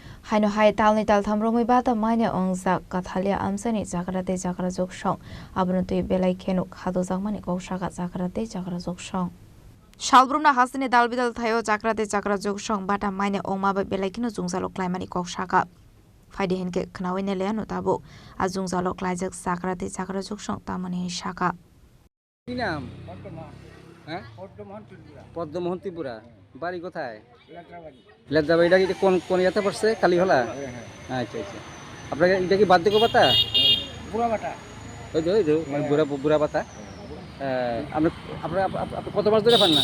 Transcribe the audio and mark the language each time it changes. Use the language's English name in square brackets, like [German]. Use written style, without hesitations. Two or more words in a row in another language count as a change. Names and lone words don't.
[Kok Borok] Haino hai talni tal thamromoi bata maine ongjak kathalia amsani jagrate jagra joksong abunutui belai khenuk khado jangmani kowsaka jagrate jagra joksong Shalbrumna hasini dalbidal thayo jagrate jagra joksong bata maine ongma belai khino jungjalok klaimani koksaka Faide henke knawine leano tabo ajungjalok klaijak jagrate jagra joksong tamani shaka [Bangla] কি নাম হ্যাঁ পদ্মমোহন ত্রিপুরা বাড়ি কোথায় লেদ্রাবাড়ি এটা কোন কোন ইয়াতে পড়ছে কালীহলা আচ্ছা আচ্ছা আপনার এটা কি বার্ধক্য ভাতা বুড়া বাটা ওই তো মানে বুড়া ভাতা আপনি আপনার আপনি কত মাস ধরে পান না